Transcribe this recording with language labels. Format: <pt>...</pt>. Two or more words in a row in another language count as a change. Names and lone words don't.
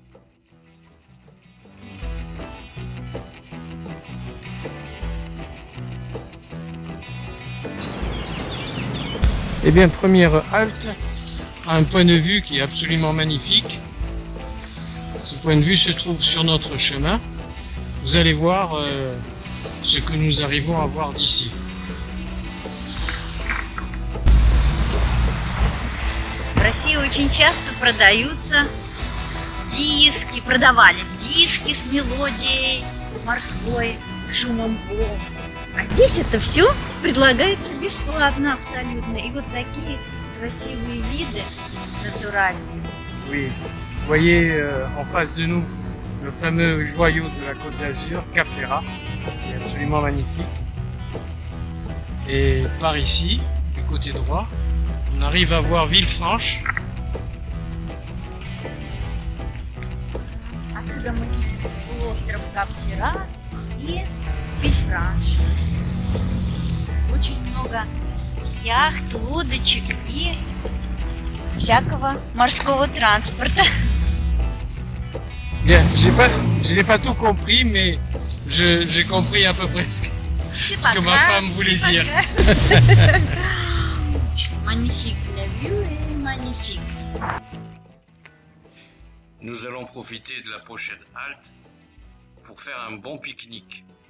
<fr>Eh bien, première halte, à un point de vue qui est absolument magnifique. Ce point de vue se trouve sur notre chemin. Vous allez voir ce que nous arrivons à voir d'ici.</fr> <ru>В России очень часто продаются диски, продавались диски с мелодией морской, шумом волн. А здесь это все предлагается бесплатно абсолютно. И вот такие красивые виды натуральные.</ru> <fr>Oui, vous voyez en face de nous le fameux joyau de la Côte d'Azur, Cap Ferrat, qui est absolument magnifique. Et par ici, du côté droit, on arrive à voir Villefranche.</fr> <ru>Отсюда мы видим полуостров Кап-Феррат и Вильфранш. Очень много яхт, лодочек и всякого морского транспорта.</ru> <fr>Bien, je n'ai pas tout compris, mais j'ai compris à peu près ce que ma femme voulait dire. Magnifique, la vue est magnifique. Nous allons profiter de la prochaine halte pour faire un bon pique-nique.</fr>